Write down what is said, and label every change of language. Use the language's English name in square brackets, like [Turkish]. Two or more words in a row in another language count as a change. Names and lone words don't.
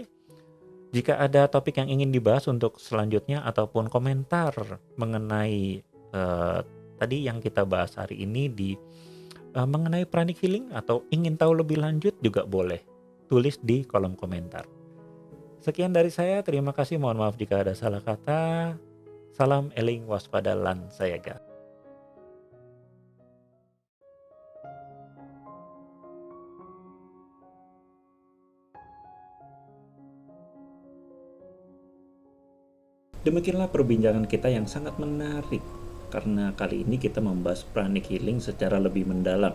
[Indonesian] Jika ada topik yang ingin dibahas untuk selanjutnya ataupun komentar mengenai tadi yang kita bahas hari ini mengenai [English] pranic healing [Indonesian] atau ingin tahu lebih lanjut juga boleh tulis di kolom komentar. Sekian dari saya, terima kasih, mohon maaf jika ada salah kata. [Javanese] Salam eling waspada lan sayaga. [Indonesian] Demikianlah perbincangan kita yang sangat menarik, karena kali ini kita membahas [English] pranic healing [Indonesian] secara lebih mendalam.